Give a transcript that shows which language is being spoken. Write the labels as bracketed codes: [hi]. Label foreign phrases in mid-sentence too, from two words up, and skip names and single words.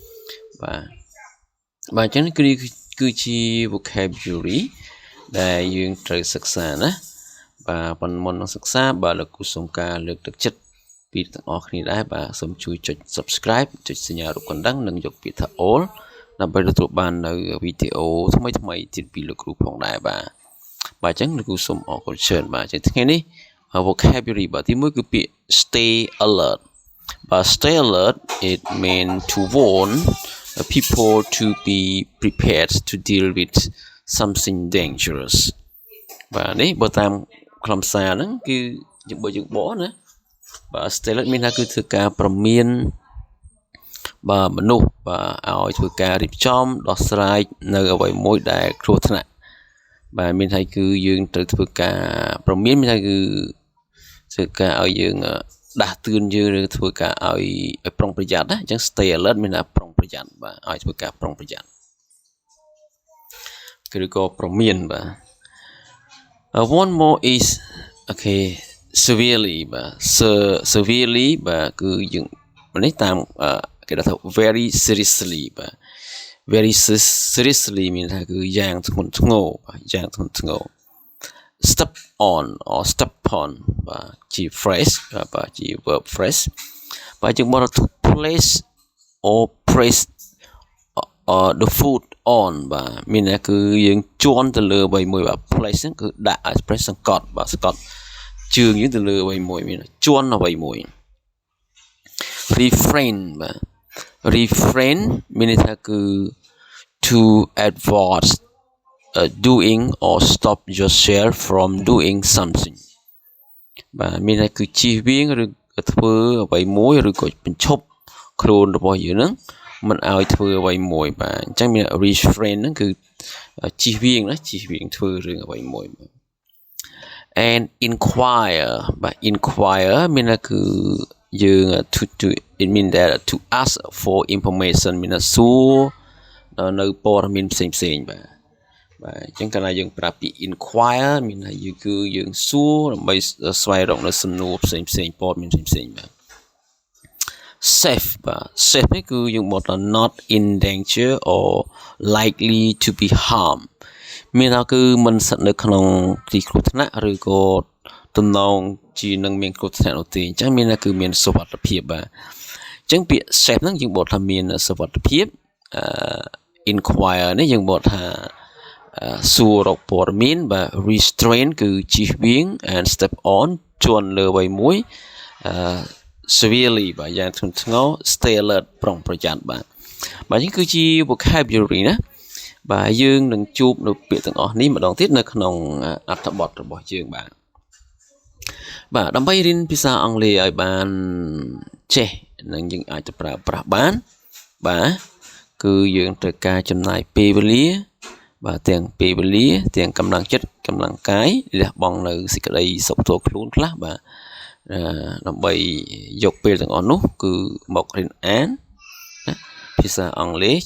[km] បាទចឹងនេះគឺជា vocabulary ដែលយើងត្រូវសិក្សាណាបាទប៉ុន្តែមុននឹងសិក្សាបាទលោកគ្រូសូមការលើកទឹកចិត្តពីទាំងអស់គ្នាដែរបាទសូមជួយចុច subscribe ចុចសញ្ញារូបកណ្ដឹងនិងយកពាក្យថា all ដើម្បីទទួលបាននៅវីដេអូថ្មីទៀតពីលោកគ្រូផងដែរបាទអញ្ចឹងលោកគ្រូសូមអរគុណច្រើនបាទចឹងថ្ងៃនេះ vocabulary បាទទី1គឺពាក្យ stay [en] alert បាទ stay alert it mean to warn people to be prepared to deal with something dangerous [km] បាទនេះបើតាមខ្លឹមសារហ្នឹង គឺយើងបើយើងបកណាបាទ [en] stay alert [km] មានថាគឺធ្វើការព្រមានបាទមនុស្សបាទឲ្យធ្វើការរៀបចំដោះស្រាយនៅអ្វីមួយដែលគ្រោះថ្នាក់បាទមានថាគឺយើងត្រូវធ្វើការព្រមានមានថាគឺធ្វើការឲ្យយើងដាស់តឿនយើងឬធ្វើការឲ្យប្រុងប្រយ័ត្នណាអញ្ចឹង [en] stay alert [km] មានថាប្រុងប្រយ័ត្នបាទឲ្យធ្វើការប្រុងប្រយ័ត្ន គឺក៏ព្រមានបាទ [en] one more is okay severely [km] បាទ severely បាទគឺយើងនេះតាមគេថា [en] very seriously [km] បាទ [en] very seriously [km] មានថាគឺយ៉ាងធ្ងន់ធ្ងរបាទយ៉ាងធ្ងន់ធ្ងរ [en] step on or step on [km] បាទជា phrase បាទជា [en] verb phrase [km] បាទយើងមក [en] to place or press the foot on [km] បាទមានថាគឺយើងជន់ទៅលើអ្វីមួយបាទ place ហ្នឹងគឺដាក់ press សង្កត់បាទសង្កត់ជើងយើងទៅលើអ្វីមួយមានជន់អ្វីមួយ refrain បាទ refrain មានន័យថាគឺ [en] to avoid doing or stop yourself from doing something [km] បាទមានន័យគឺជៀសវាងឬធ្វើអ្វីមួយឬក៏បញ្ឈប់ខ្លួនរបស់យើងហ្នឹងមិនឲ្យធ្វើអ្វីមួយបាទអញ្ចឹងមាន refrain ហ្នឹងគឺជៀសវាងណាជៀសវាងធ្វើរឿងអ្វី មួយបាទ [en] and inquire [km] បាទ inquire មានន័យគឺយើង [en] to it mean that to ask for information [km] មានសួរនៅព័ត៌មានផ្សេងបាទបាទអញ្ចឹងកាលណាយើងប្រាប់ពី inquire មានថាយើងសួរដើម្បី ស្វែងរកនៅសំណួរផ្សេងព័ត៌មានផ្សេងបាទ safe បាទ safe នេះគឺយើងបកថា [en] not in danger or likely to be harmed [km] មានថាគឺមិនស្ថិតនៅ ក្នុងទីគ្រោះថ្នាក់ឬក៏ទំនងជានឹងមានគ្រោះថ្នាក់នោះទេអញ្ចឹងមានថាគឺមានសុវត្ថិភាពបាទ អញ្ចឹងពាក្យ safe ហ្នឹងយើងបកថាមានសុវត្ថិភាព inquire នេះយើងបកថាសួររកព័ត៌មានបាទ restrain គឺជៀសវាង [en] and step on [km] ជន់លើអ្វីមួយseverely បាទយ៉ាងធ្ងន់ធ្ងរ [en] stay alert [km] ប្រុងប្រយ័ត្នបាទនេះគឺជា vocabulary ណាបាទយើងនឹងជួបនៅពាក្យទាំងអស់នេះម្ដងទៀតនៅក្នុងអត្ថបទរបស់យើងបាទ ដើម្បីរៀនភាសាអង់គ្លេសឲ្យបានចេះនិងយើងអាចទៅប្រើប្រាស់បានបាទគឺយើងត្រូវការចំណាយពេលវេលាបាទទាំងពេលវេលាទាំងកម្លាំងចិត្តកម្លាំងកាយលះបង់នៅសេចក្តីសុខផ្ទាល់ខ្លួនខ្លះបាទដើម្បីយកពេលទាំងអស់នោះគឺមករៀនអានណាភាសាអង់គ្លេស